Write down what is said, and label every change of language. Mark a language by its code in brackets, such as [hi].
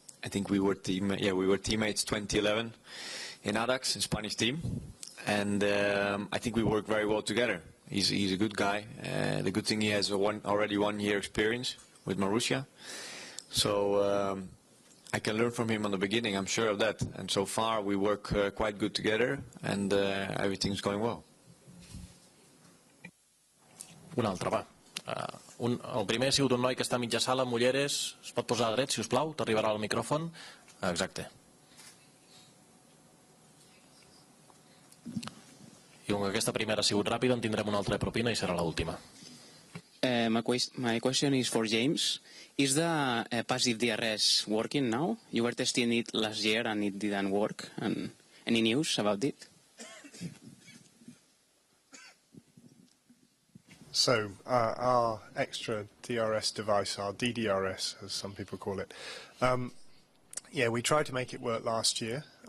[en] I think we were teammates 2011 in Adax, in Spanish team, and I think we work very well together. He's a good guy. The good thing, he has already 1 year experience with Marussia, so I can learn from him on the beginning. I'm sure of that. And so far we work quite good together, and everything's going well. [ca] Una altra, va. El primer ha sigut un noi que està a mitja sala amb ulleres. Es pot posar dret, si us plau? T'arribarà el micròfon. Exacte. I com que aquesta primera ha sigut ràpida, en tindrem una altra de propina i serà l'última. [en] My question is for James. Is the passive DRS working now? You were testing it last year and it didn't work. And any news about it? So our extra DRS device, our DDRS, as some people call it, we tried to make it work last year.